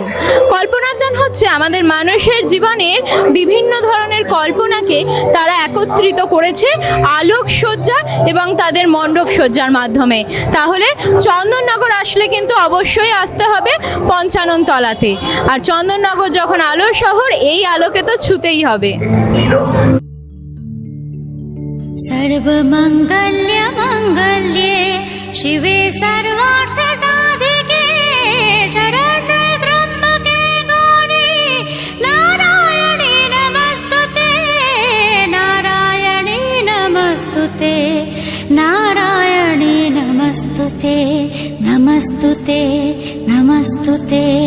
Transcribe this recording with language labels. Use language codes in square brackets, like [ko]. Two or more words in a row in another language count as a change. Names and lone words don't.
[bn] কল্পনার দান হচ্ছে আমাদের মানুষের জীবনের বিভিন্ন ধরনের কল্পনাকে তারা একত্রিত করেছে আলোকসজ্জা এবং তাদের মণ্ডপ সজ্জার মাধ্যমে। তাহলে চন্দননগর আসলে কিন্তু অবশ্যই আসতে হবে পঞ্চাননতলাতে। আর চন্দননগর যখন আলোর শহর, এই আলোকে তো ছুতেই হবে। [sa] सर्वमंगल्य मंगल्ये शिवे सर्वार्थ साधिके शरण्ये त्र्यंबके गौरी नारायणी नमस्तुते नारायणी नमस्तुते नारायणी नमस्तुते नमस्तुते नमस्तुते।